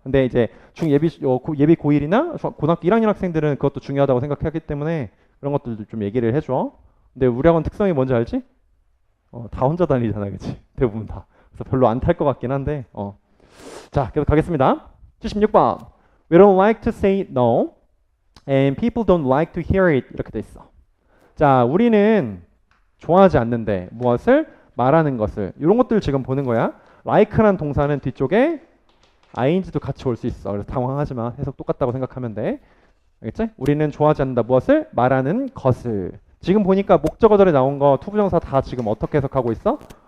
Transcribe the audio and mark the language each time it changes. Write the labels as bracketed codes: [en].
[ko] 근데 이제 예비 고1이나 고등학교 1학년 학생들은 그것도 중요하다고 생각하기 때문에 그런 것들도 좀 얘기를 해줘. 근데 우리 학원 특성이 뭔지 알지? 다 혼자 다니잖아, 그치? 대부분 다. 그래서 별로 안 탈 것 같긴 한데, 자, 계속 가겠습니다. 76번. [en] We don't like to say no, and people don't like to hear it. [ko] 이렇게 돼 있어. 자, 우리는 좋아하지 않는데 무엇을? 말하는 것을. 이런 것들을 지금 보는 거야. like란 동사는 뒤쪽에 ing도 같이 올 수 있어. 그래서 당황하지 마. 해석 똑같다고 생각하면 돼. 알겠지? 우리는 좋아하지 않는다. 무엇을? 말하는 것을. 지금 보니까 목적어절에 나온 거 투부정사 다 지금 어떻게 해석하고 있어?